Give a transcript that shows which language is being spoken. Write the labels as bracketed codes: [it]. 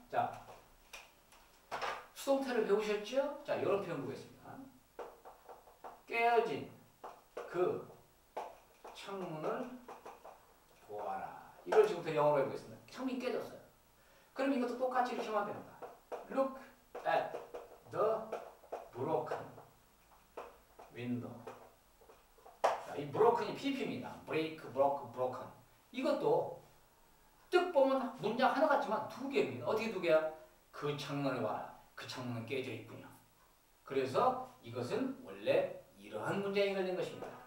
[ko] 자, 수동태를 배우셨죠? 자, 이런 표현 보겠습니다. 깨어진 그 창문을 보아라. 이걸 지금부터 영어로 해보겠습니다. 창문이 깨졌어요. 그럼 이것도 똑같이 이렇게 하면 됩니다. [en] Look at the broken window. [ko] 자, 이 broken이 PP입니다. [en] break, broke, broken. [ko] 이것도 뜩 보면 문장 하나 같지만 두 개입니다. 어떻게 두 개야? 그 창문을 봐라. 그 창문은 깨져 있군요. 그래서 이것은 원래 이러한 문장이 걸린 것입니다.